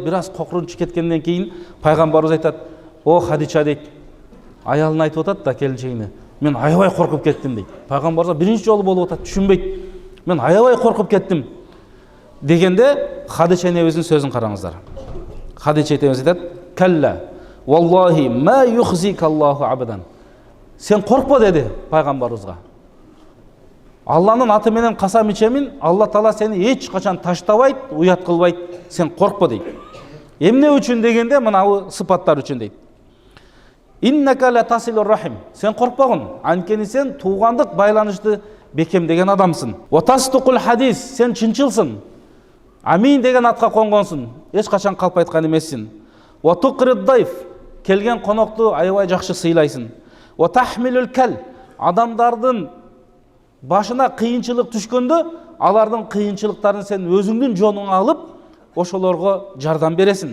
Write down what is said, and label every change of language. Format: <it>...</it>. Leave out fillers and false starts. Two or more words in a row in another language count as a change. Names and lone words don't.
<ky>Бир аз кокурунчу кеткенден кийин пайгамбарыбыз айтат: "О Хадича" дейт, аялын айтып атат да келинчегине. "Мен аябай коркуп кеттим" дейт. Пайгамбарыбызга биринчи жолу болуп атат, түшүнбөйт. "Мен аябай коркуп кеттим" дегенде Хадича энебиздин сөзүн караңыздар. Хадича энебиз айтат:</ky> <ar>"كلا والله ما يخزيك الله أبدا."</ar> <ky>Сен коркпо деди пайгамбарыбызга. Алланын аты менен касам ичемин, Алла Таала сени эч качан таштабайт, уят кылбайт. Сен коркпо дейт. Эмне үчүн дегенде мына сыпаттар үчүн дейт.</ky> <ar>إنك لتصل الرحم.</ar> <ky>Сен коркпогун, анткени сен туугандык байланышты бекемдеген адамсың.</ky> <ar>وتصدق الحديث,</ar> <ky>сен чынчылсың. Амин деген атка конгонсуң, эч качан калп айткан эмессиң.</ky> <ar>وتقري الضيف,</ar> <ky>келген конокту аябай жакшы сыйлайсың.</ky> <ar>وتحمل الكل,</ar> <ky>адамдардын башына кыйынчылык түшкөндө, алардын кыйынчылыктарын сен өзүңдүн жонуңа алып, ошолорго жардам бересиң.</ky>